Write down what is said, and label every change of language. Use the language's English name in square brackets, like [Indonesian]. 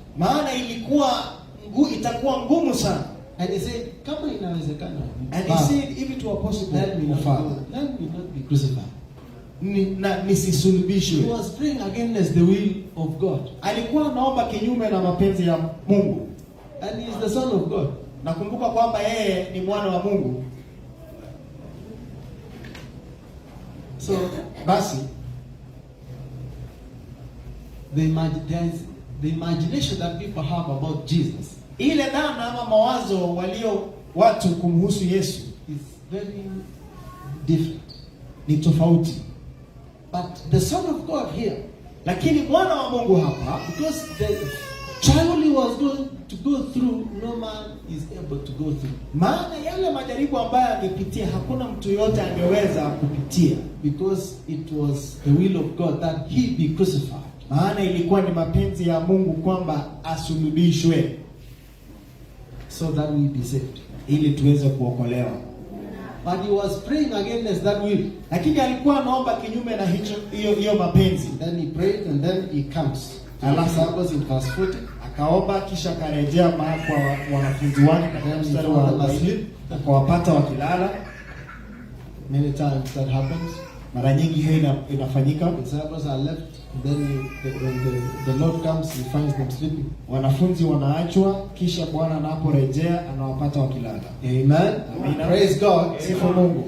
[Swahili] Maana itakuwa ngumu sana. [English] And he said, [Swahili] kama inawezekana. [English] And he said, if it were possible, let me not be crucified. [Swahili] Nisisulubishwe. [English] He was praying against the will of God. [Swahili] Alikuwa anaomba kinyume na mapenzi ya Mungu. [English] And he is the Son of God. [Swahili] Nakumbuka kwamba yeye ni mwana wa Mungu. [English] So [Swahili] basi [English] the imagination that people have about Jesus, [Swahili] ile dhana ama mawazo walio watu kumhusu Yesu, [English] is very different. [Swahili] Ni tofauti. [English] But the Son of God here, [Swahili] lakini mwana wa Mungu hapa, [English] because the trial he was going to go through, no man is able to go through. [Swahili] Maana yale majaribu ambayo angepitia hakuna mtu yote angeweza kupitia. [English] Because it was the will of God that he be crucified. [Swahili] Maana ilikuwa ni mapenzi ya Mungu kwamba asulubishwe, [English] so that we be saved, [Swahili] ili tuweze kuokolewa. [English] But he was praying against that will. [Swahili] Lakini alikuwa anaomba kinyume na hiyo mapenzi. [English] Then he prayed and then he comes. [Swahili] Alafu [English] in verse 40, [Swahili] akaomba kisha akarejea kwa wanafunzi wake katika mstari wa 40, akawapata wakilala. [English] Many times that happens. [Swahili] Mara nyingi hiyo inafanyika. [English] Disciples are left Then when the Lord comes, he finds them sleeping. [Swahili] Wanafunzi wanaachwa, kisha Bwana anaporejea anawapata wakilala. [English] Amen. Amen. Praise God. [Swahili] Sifa Mungu.